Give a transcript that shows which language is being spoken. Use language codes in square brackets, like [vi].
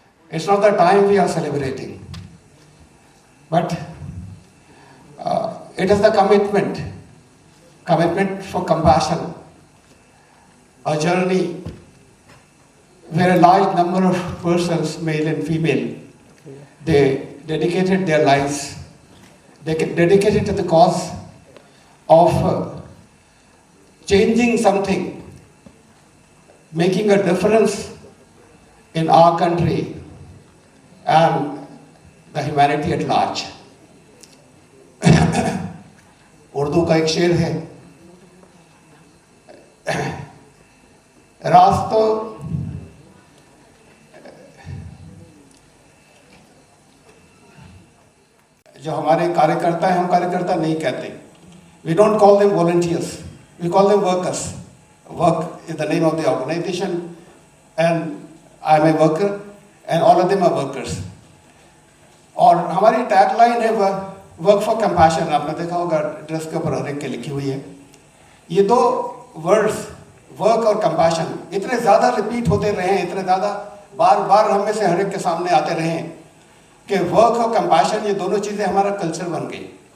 [en] It's not the time we are celebrating. But it is the commitment for compassion, a journey where a large number of persons, male and female, they dedicated their lives, they dedicated to the cause of changing something, making a difference in our country and the humanity at large. [hi] Urdu का एक शेर है, रास्तों जो हमारे कार्यकर्ता हैं, हम कार्यकर्ता नहीं कहते. [en] We don't call them volunteers, we call them workers. Work is the name of the organization and I am a worker and all of them are workers. [hi] और हमारी टैगलाइन है वर्क फॉर कंपैशन. आपने देखा होगा dress के ऊपर हर एक के लिखी हुई है. ये दो वर्ड्स वर्क और कंपैशन इतने ज़्यादा रिपीट होते रहे हैं, इतने ज़्यादा बार बार हम में से हर एक के सामने आते रहे हैं कि वर्क और कंपैशन ये दोनों चीज़ें हमारा कल्चर बन गई.